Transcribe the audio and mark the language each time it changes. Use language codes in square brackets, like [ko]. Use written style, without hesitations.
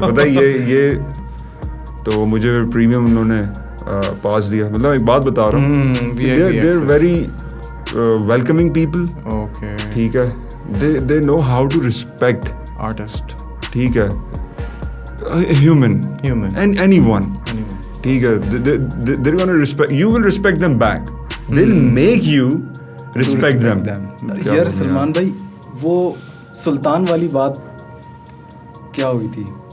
[ur] پتہ ہے یہ تو مجھے پریمیم انہوں نے پاس دیا. مطلب ایک بات بتا رہا ہوں, [en] They are very welcoming people. Okay. [ur] ٹھیک ہے, [en] They know how to respect Artist. [ur] ٹھیک ہے, [en] Human and anyone. [ur] ٹھیک ہے, [en] they're gonna respect you, will respect them back, they'll make you respect them. [ur] یار سلمان بھائی وہ سلطان والی بات کیا ہوئی تھی